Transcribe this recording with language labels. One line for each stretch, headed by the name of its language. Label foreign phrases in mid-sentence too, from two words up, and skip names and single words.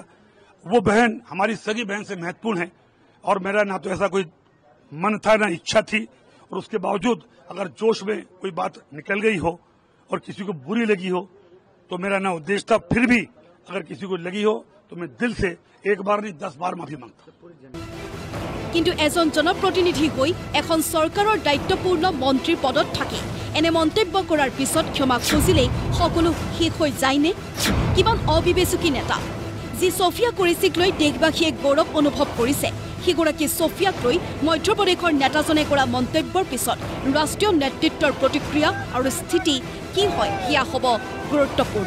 Hindi: वो बहन हमारी सगी बहन से महत्वपूर्ण है, और मेरा ना तो ऐसा कोई मन था ना इच्छा थी, और उसके बावजूद अगर जोश में कोई बात निकल गई हो और किसी को बुरी लगी हो तो मेरा ना उद्देश्य था। फिर भी अगर किसी को लगी हो तो मैं दिल से एक बार नहीं 10 बार माफी मांगता।
Assamese: কিন্তু এজন জনপ্ৰতিনিধি হৈ এখন চৰকাৰৰ দায়িত্বপূৰ্ণ মন্ত্ৰীৰ পদত থাকি এনে মন্তব্য কৰাৰ পিছত ক্ষমা খুজিলেই সকলো শেষ হৈ যায়নে? কিমান অবিবেচকি নেতা! যি সোফিয়া কুৰেশীক লৈ দেশবাসীয়ে গৌৰৱ অনুভৱ কৰিছে, সিগৰাকী ছফিয়াক লৈ মধ্যপ্ৰদেশৰ নেতাজনে কৰা মন্তব্যৰ পিছত ৰাষ্ট্ৰীয় নেতৃত্বৰ প্ৰতিক্ৰিয়া আৰু স্থিতি কি হয় সেয়া হ'ব গুৰুত্বপূৰ্ণ।